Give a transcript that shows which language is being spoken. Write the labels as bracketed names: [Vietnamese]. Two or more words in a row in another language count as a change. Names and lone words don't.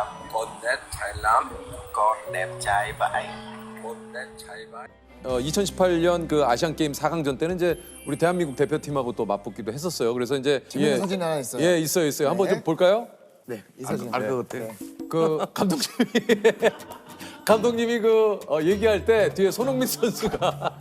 [Vietnamese] Con đẹp trai lắm. con đẹp trai vậy. Con đẹp trai vậy. [Korean] 2018년 그 아시안 게임 4강전 때는 이제 우리 대한민국 대표팀하고 또 맞붙기도 했었어요. 그래서 이제 재밌는 사진 하나 있어요. 예, 있어요. 한번 네. 좀 볼까요? 네, 이 사진. 알것 네. 같아요. 그 감독님이 그 얘기할 때 뒤에 손흥민 선수가